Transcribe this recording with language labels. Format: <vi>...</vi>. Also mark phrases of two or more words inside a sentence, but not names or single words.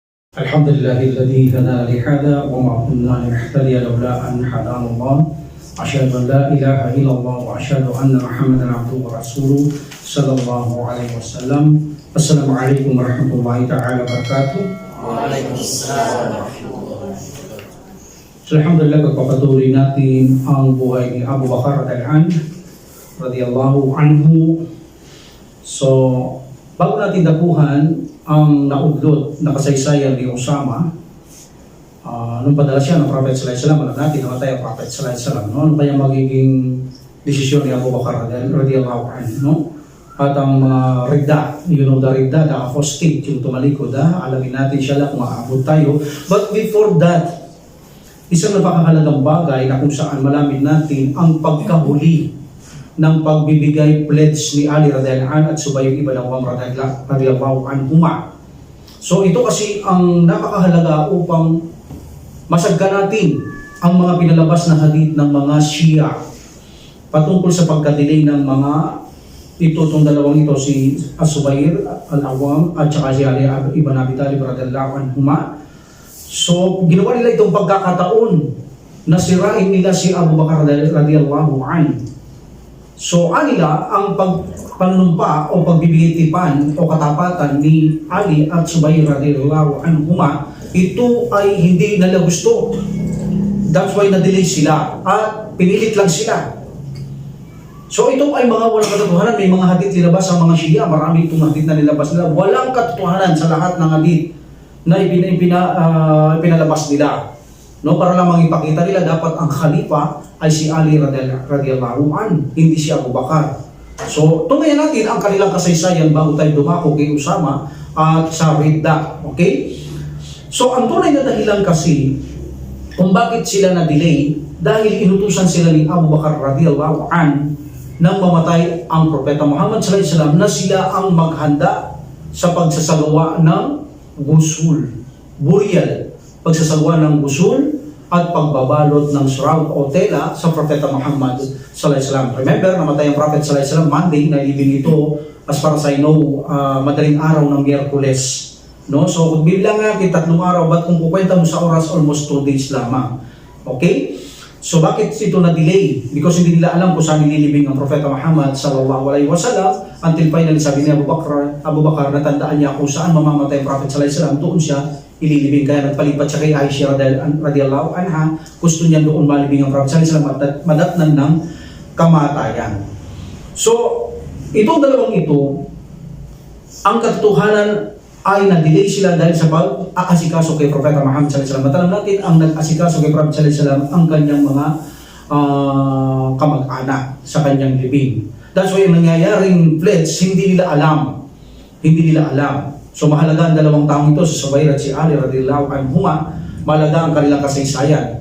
<ar>الحمد لله الذي هدانا لهذا وما كنا لنهتدي لولا أن هدانا الله أشهد أن لا إله إلا الله وأشهد أن محمدا عبده ورسوله صلى الله عليه وسلم. السلام عليكم ورحمة الله تعالى وبركاته. وعليكم السلام ورحمة الله وبركاته. So, الحمد لله,</ar> <tl>pagpapatuloy natin ang buhay ni Abu Bakar</tl> <ar>رضي الله عنه.</ar> <tl>So, bago natin dapuhan ang naudlot na kasaysayan ni Usama, nung padala siya ng Prophet</tl> <ar>صلى الله عليه وسلم,</ar> <tl>alam natin namatay ang Prophet</tl> <ar>صلى الله عليه وسلم,</ar> <tl>no? Ano kaya magiging desisyon ni Abu Bakar</tl> <ar>رضي الله عنه,</ar> <tl>no? At ang mga ridda,</tl> <en>you know, the ridda, the apostate,</en> <tl>yung tumalikod, alamin natin siya lang kung maabot tayo.</tl> <en>But before that,</en> <tl>isang napakahalagang bagay na kung saan malamin natin ang pagkahuli ng pagbibigay pledge ni Ali</tl> <ar>رضي الله عنه</ar> <tl>at Subayr ibn Awwam</tl> <ar>رضي الله عنهما.</ar> <tl>So ito kasi ang napakahalaga upang masagka natin ang mga pinalabas na hadith ng mga Shia patungkol sa pagka-delay ng mga itong dalawang ito, si Subayr al-Awwam at saka si Ali ibn Abi Talib</tl> <ar>رضي الله عنهما.</ar> <tl>So ginawa nila itong pagkakataon na sirain nila si Abu Bakar</tl> <ar>رضي الله عنه.</ar> <tl>So, anila ang panunumpa o pagbibigay tipan o katapatan ni Ali at Subayr</tl> <ar>رضي الله عنهما,</ar> <tl>ito ay hindi nila gusto.</tl> <en>That's why</en> <tl>na-delay sila at pinilit lang sila. So, ito ay mga walang katotohanan. May mga hadith nilabas sa mga Shia. Marami itong hadith na nilabas nila. Walang katotohanan sa lahat ng hadith na pinalabas nila. No, para lamang ipakita nila dapat ang khalifa ay si Ali</tl> <ar>رضي الله عنه,</ar> <tl>hindi si Abu Bakar. So, tungayan natin ang kanilang kasaysayan bago tayo dumako kay Usama at sa Ridda. Okay? So, ang tunay na dahilan kasi kung bakit sila na-delay, dahil inutusan sila ni Abu Bakar</tl> <ar>رضي الله عنه</ar> <tl>nang mamatay ang Propeta Muhammad</tl> <ar>صلى الله عليه وسلم</ar> <tl>na sila ang maghanda sa pagsasagawa ng gusul, burial, pagsasagawa ng gusul at pagbabalot ng shroud o tela sa Propeta Muhammad</tl> <ar>صلى الله عليه وسلم.</ar> <tl>Remember, namatay ang Prophet</tl> <ar>صلى الله عليه وسلم</ar> <tl>Monday, nailibing ito</tl> <en>as far as I know,</en> <tl>madaling araw ng Miyerkules. No? So, kung bilang natin 3 araw, ba't kung kukwenta mo sa oras, almost 2 days lamang. Okay? So, bakit ito na-delay? Because hindi nila alam kung saan nililibing ang Propeta Muhammad</tl> <ar>صلى الله عليه وسلم</ar> <tl>until finally sabi ni Abu Bakar, natandaan niya kung saan mamamatay ang Prophet</tl> <ar>صلى الله عليه وسلم,</ar> <tl>doon siya ililibing. Kaya nagpalipat siya kay Aisha</tl> <ar>رضي الله عنها,</ar> <tl>gusto niya doon malibing ang Prophet</tl> <ar>صلى الله عليه وسلم</ar> <tl>at madatnan ng kamatayan. So, itong dalawang ito, ang katotohanan ay na-delay sila dahil sa pag-aasikaso kay Propeta Muhammad</tl> <ar>صلى الله عليه وسلم.</ar> <tl>Matalam natin ang nag-asikaso kay Prophet</tl> <ar>صلى الله عليه وسلم</ar> <tl>ang kanyang mga kamag-anak sa kanyang libing.</tl> <en>That's why</en> <tl>ang nangyayaring pledge, hindi nila alam. Hindi nila alam. So mahalaga ang dalawang taong ito, si Subayr at si Ali</tl> <ar>رضي الله عنهما,</ar> <tl>mahalaga ang kanilang kasaysayan.</tl>